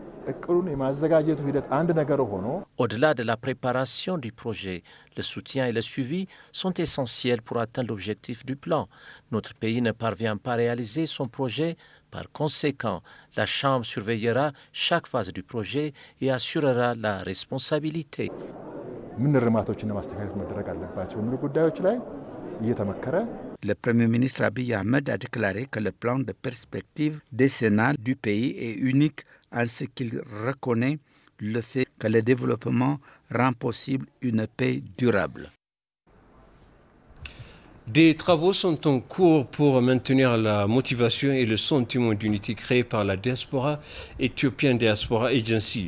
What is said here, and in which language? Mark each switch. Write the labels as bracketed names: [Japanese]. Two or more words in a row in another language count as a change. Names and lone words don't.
[French] Au-delà de la préparation du projet, le soutien et le suivi sont essentiels pour atteindre l'objectif du plan. Notre pays ne parvient pas à réaliser son projet. Par conséquent, la Chambre surveillera chaque phase du projet et assurera la responsabilité. [Amharic] ምን ርማቶችና ማስተካከል መደረግ አለባቸው የሚሉ ጉዳዮች ላይ እየተመከረ [French] Le Premier ministre Abiy Ahmed a déclaré que le plan de perspective décennale du pays est unique en ce qu'il reconnaît le fait que le développement rend possible une paix durable. Des travaux sont en cours pour maintenir la motivation et le sentiment d'unité créé par la diaspora éthiopienne Diaspora Agency.